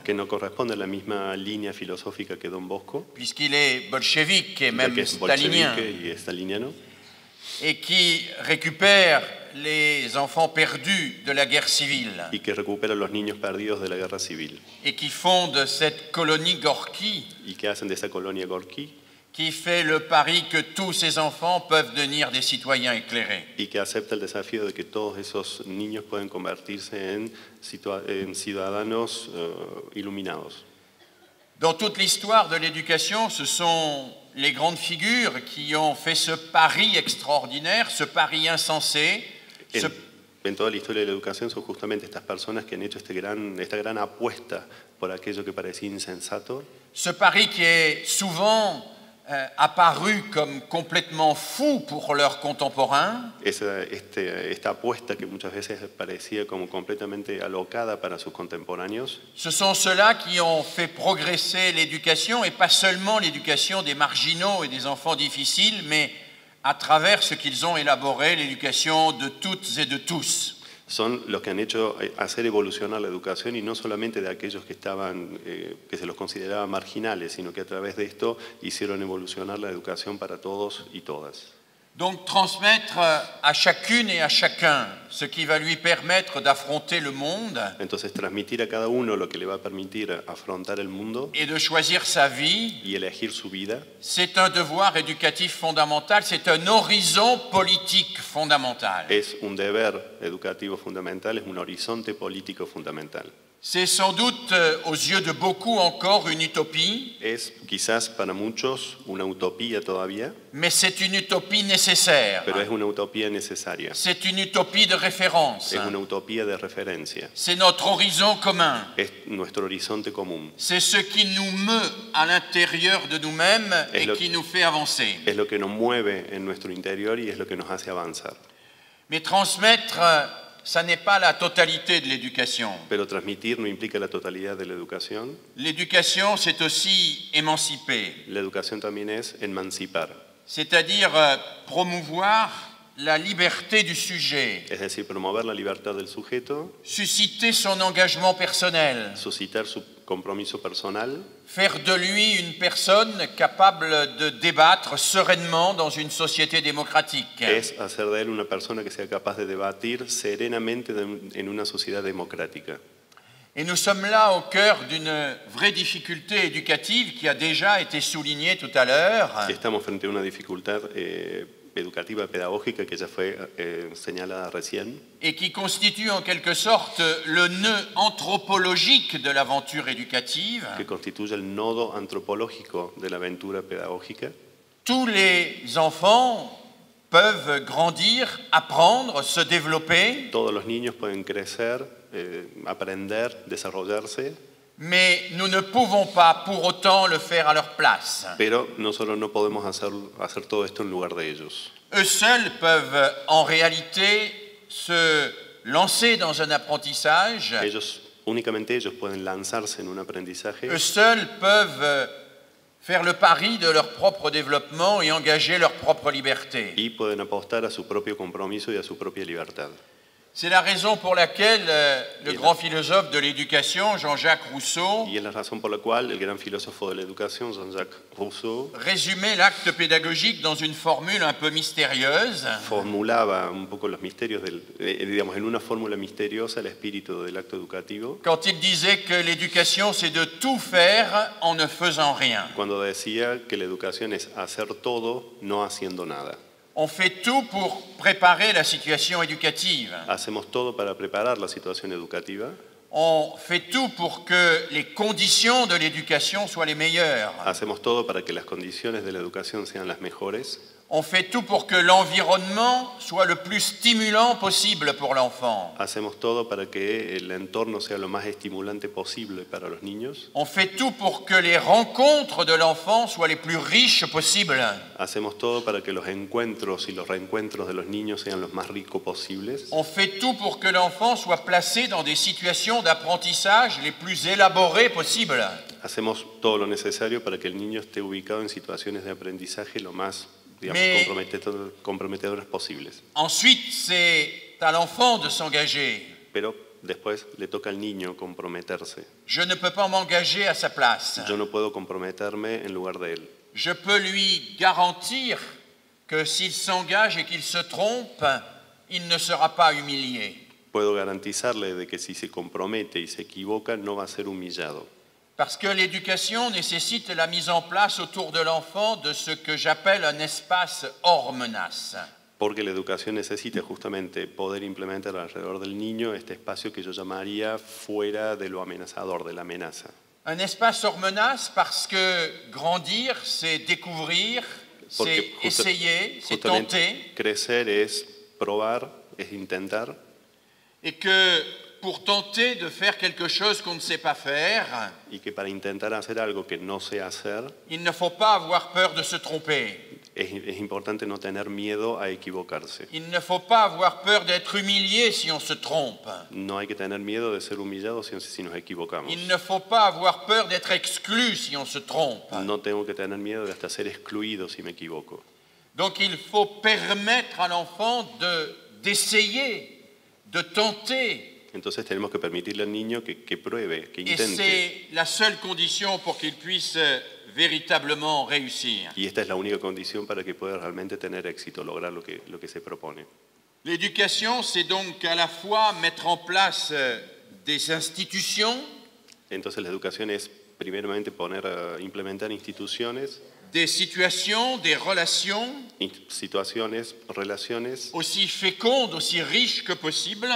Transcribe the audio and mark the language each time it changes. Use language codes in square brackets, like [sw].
[es] que no corresponde a la misma línea filosófica que Don Bosco, [fr] puisqu'il est bolchevique et [es] ya [fr] même [es] que es [fr] stalinien, [es] bolchevique y staliniano, [fr] et qui récupère les enfants perdus de la guerre civile [es] y que recupera a los niños perdidos de la guerra civil, [fr] et qui fonde cette colonie Gorky, [es] y que hacen de esa colonia Gorky, [fr] qui fait le pari que tous ces enfants peuvent devenir des citoyens éclairés. [es] y que acepta el desafío de que todos esos niños pueden convertirse en ciudadanos iluminados. [fr] Dans toute l'histoire de l'éducation, ce sont les grandes figures qui ont fait ce pari extraordinaire, ce pari insensé, [es] En toda la historia de la educación son justamente estas personas que han hecho esta gran apuesta por aquello que parecía insensato, [fr] ce pari qui est souvent apparu comme complètement fou pour leurs contemporains, [es] esta apuesta que muchas veces parecía como completamente alocada para sus contemporáneos. [fr] ce sont ceux-là qui ont fait progresser l'éducation, et pas seulement l'éducation des marginaux et des enfants difficiles, mais à travers ce qu'ils ont élaboré, l'éducation de toutes et de tous. [es] Son los que han hecho hacer evolucionar la educación, y no solamente de aquellos que que se los consideraba marginales, sino que a través de esto hicieron evolucionar la educación para todos y todas. [fr] Donc transmettre à chacune et à chacun ce qui va lui permettre d'affronter le monde [es] Entonces transmitir a cada uno lo que le va a permitir afrontar el mundo [fr] et de choisir sa vie, [es] y elegir su vida, [fr] c'est un devoir éducatif fondamental, c'est un horizon politique fondamental. [es] es un deber educativo fundamental, es un horizonte político fundamental. [fr] C'est sans doute aux yeux de beaucoup encore une utopie, [es] Es quizás para muchos una utopía todavía, [fr] mais c'est une utopie nécessaire. [es] pero es una utopía necesaria, [fr] C'est une utopie de référence. [es] es una utopía de referencia, [fr] C'est notre horizon commun. [es] es nuestro horizonte común, [fr] C'est ce qui nous meut à l'intérieur de nous-mêmes et qui nous fait avancer. [es] es lo que nos mueve en nuestro interior y es lo que nos hace avanzar. [fr] Mais transmettre, ça n'est pas la totalité de l'éducation. [es] Pero transmitir no implica la totalidad de la educación. [fr] L'éducation, c'est aussi émanciper, [es] La educación también es emancipar, [fr] c'est-à-dire promouvoir la liberté du sujet, [es] es decir, promover la libertad del sujeto, [fr] susciter son engagement personnel, [es] suscitar su compromiso personal, [fr] faire de lui une personne capable de débattre sereinement dans une société démocratique. [es] es hacer de él una persona que sea capaz de debatir serenamente en una sociedad democrática. [fr] Et nous sommes là au cœur d'une vraie difficulté éducative qui a déjà été soulignée tout à l'heure. [es] Estamos frente a una dificultad educativa, pedagógica, que ya fue señalada recién, [fr] Et qui constitue en quelque sorte le nœud anthropologique de l'aventure éducative. [es] que constituye el nodo antropológico de la aventura pedagógica. [fr] Tous les enfants peuvent grandir, apprendre, se développer, [es] Todos los niños pueden crecer, aprender, desarrollarse, [fr] mais nous ne pouvons pas pour autant le faire à leur place. [es] pero nosotros no podemos hacer todo esto en lugar de ellos. [fr] Eux seuls peuvent en réalité se lancer dans un apprentissage. [es] Únicamente ellos pueden lanzarse en un aprendizaje. [fr] Eux seuls peuvent faire le pari de leur propre développement et engager leur propre liberté. [es] Y pueden apostar a su propio compromiso y a su propia libertad. [fr] C'est la raison pour laquelle le grand philosophe de l'éducation, Jean-Jacques Rousseau, [es] Y es la razón por la cual el gran filósofo de la educación, Jean-Jacques Rousseau, [fr] résumait l'acte pédagogique dans une formule un peu mystérieuse. [es] formulaba un poco los misterios, digamos, en una fórmula misteriosa el espíritu del acto educativo, [fr] Quand il disait que l'éducation, c'est de tout faire en ne faisant rien. [es] cuando decía que la educación es hacer todo, no haciendo nada. [fr] On fait tout pour préparer la situation éducative. [es] Hacemos todo para preparar la situación educativa, [fr] On fait tout pour que les conditions de l'éducation soient les meilleures. [es] hacemos todo para que las condiciones de la educación sean las mejores, [fr] On fait tout pour que l'environnement soit le plus stimulant possible pour l'enfant. [es] hacemos todo para que el entorno sea lo más estimulante posible para los niños, [fr] On fait tout pour que les rencontres de l'enfant soient les plus riches possibles. [es] hacemos todo para que los encuentros y los reencuentros de los niños sean los más ricos posibles, [fr] On fait tout pour que l'enfant soit placé dans des situations d'apprentissage les plus élaborées possibles. [es] hacemos todo lo necesario para que el niño esté ubicado en situaciones de aprendizaje lo más, digamos, [fr] Mais- [es] comprometedoras posibles. [fr] Ensuite, c'est à l'enfant de s'engager. [es] Pero después le toca al niño comprometerse. [fr] Je ne peux pas m'engager à sa place. [es] Yo no puedo comprometerme en lugar de él. [fr] Je peux lui garantir que s'il s'engage et qu'il se trompe, il ne sera pas humilié. [es] Puedo garantizarle de que si se compromete y se equivoca no va a ser humillado. [fr] Parce que l'éducation nécessite la mise en place autour de l'enfant de ce que j'appelle un espace hors menace. [es] Porque la educación necesita justamente poder implementar alrededor del niño este espacio que yo llamaría fuera de lo amenazador, de la amenaza. [fr] Un espace hors menace parce que grandir, c'est découvrir, c'est [es] Porque [fr] essayer, c'est [es] justamente [fr] tenter, [es] crecer es probar, es intentar, [fr] et que pour tenter de faire quelque chose qu'on ne sait pas faire, [es] y que para intentar hacer algo que no sé hacer, [fr] il ne faut pas avoir peur de se tromper. [es] es importante no tener miedo a equivocarse. [fr] Il ne faut pas avoir peur d'être humilié si on se trompe. [es] No hay que tener miedo de ser humillados si nos equivocamos. [fr] Il ne faut pas avoir peur d'être exclu si on se trompe. [es] No tengo que tener miedo de hasta ser excluido si me equivoco. [fr] Donc il faut permettre à l'enfant d'essayer, de tenter. [es] Entonces tenemos que permitirle al niño que pruebe, que [fr] Et [es] intente. [fr] c'est la seule condition pour qu'il puisse véritablement réussir. [es] Y esta es la única condición para que pueda realmente tener éxito, lograr lo que se propone. [fr] L'éducation, c'est donc à la fois mettre en place des institutions, [es] Entonces la educación es primeramente implementar instituciones, [fr] des situations, des relations [es] situaciones, relaciones [fr] aussi fécondes, aussi riches que possible,